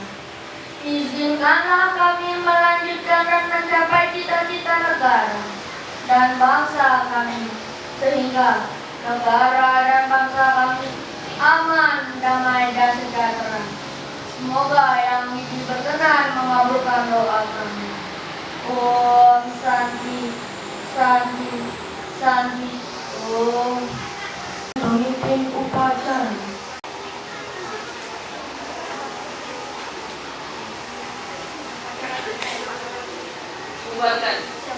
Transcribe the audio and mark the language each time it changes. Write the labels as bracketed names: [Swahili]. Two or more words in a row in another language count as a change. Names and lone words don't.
[Indonesian] Izinkanlah kami melanjutkan dan mencapai cita-cita negara dan bangsa kami, sehingga negara dan bangsa kami aman, damai, dan sejahtera. Semoga yang widi berkenan mengabulkan doa kami. [Sanskrit] Om Santi, Santi, Santi. [Indonesian] Om. Pemimpin upacara. Bubarkan.